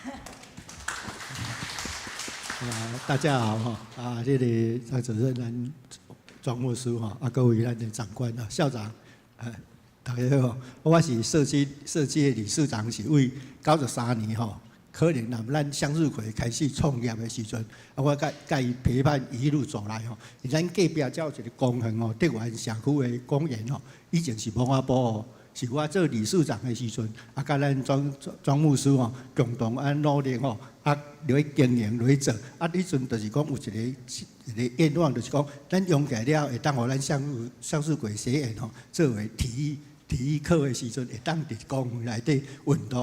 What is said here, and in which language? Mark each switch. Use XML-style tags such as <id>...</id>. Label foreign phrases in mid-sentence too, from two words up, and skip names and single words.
<nan>大家好哈，这个张主任、咱庄牧师哈，各位咱的长官啊、校长，大家好，我是社区的理事长，是为93年哈，可能咱向日葵开始创业的时阵，我甲伊陪伴一路走来吼，咱隔壁才有一个公园哦，德源社区的公园吼，以前是文化部哦。是我做理事长的时阵，甲咱庄牧师吼共同努力吼，落去经营落去做，迄阵就是讲有一个愿望，就是讲咱用起来了，会当互咱向日葵学院吼作为体育课的时阵，会当伫公园内底运动。</nan>